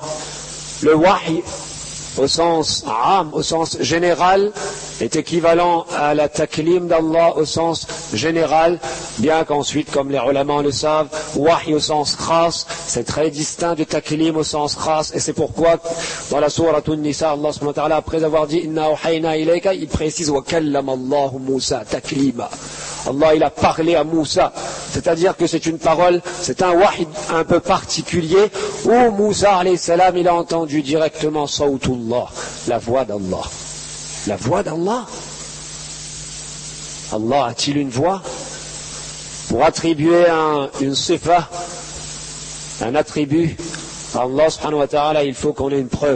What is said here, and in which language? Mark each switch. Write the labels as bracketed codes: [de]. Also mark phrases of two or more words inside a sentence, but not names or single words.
[fr] Le wahy, au sens am, au sens général, est équivalent à la taklim d'Allah au sens général, bien qu'ensuite, comme les ulama le savent, wahy au sens khas, c'est très distinct de taklim au sens khas, et c'est pourquoi dans la sourate An-Nisa, [ar] الله سبحانه وتعالى, [fr] après avoir dit [ar] إنا أوحينا إليك, [fr] il précise [ar] وكلم الله موسى تكليما. [fr] Allah, il a parlé à Moussa, c'est-à-dire que c'est une parole, c'est un wahy un peu particulier où Moussa [ar] عليه السلام, [fr] il a entendu directement sawtullah, la voix d'Allah. La voix d'Allah. Allah a-t-il une voix? Pour attribuer une sifa, un attribut à [ar] الله سبحانه وتعالى, [fr] il faut qu'on ait une preuve.